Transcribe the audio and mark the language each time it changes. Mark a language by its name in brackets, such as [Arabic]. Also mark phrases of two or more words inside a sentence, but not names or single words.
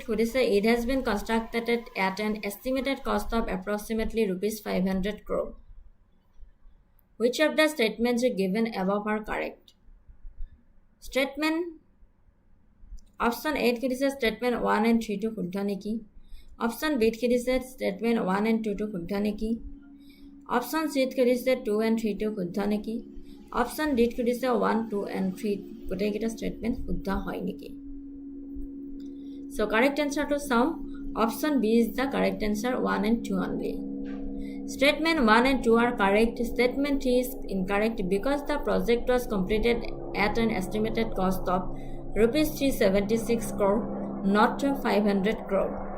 [English] It has been constructed at an estimated cost of approximately Rs 500 crore. Which of the statements given above are correct? Statement Option 8 statement 1 and 3 to [Assamese] শুদ্ধ নেকি? [English] Option B statement 1 and 2 to [Assamese] শুদ্ধ নেকি? [English] Option C 2 and 3 to [Assamese] শুদ্ধ নেকি? [English] Option D 1, 2 and 3 [Assamese] গোটেইকেইটা statement শুদ্ধ হয় নেকি? [English] So correct answer to চাওঁ Option B is the correct answer, 1 and 2 only. Statement 1 and 2 are correct. Statement 3 is incorrect because the project was completed at an estimated cost of rupees 376 crore, not 500 crore.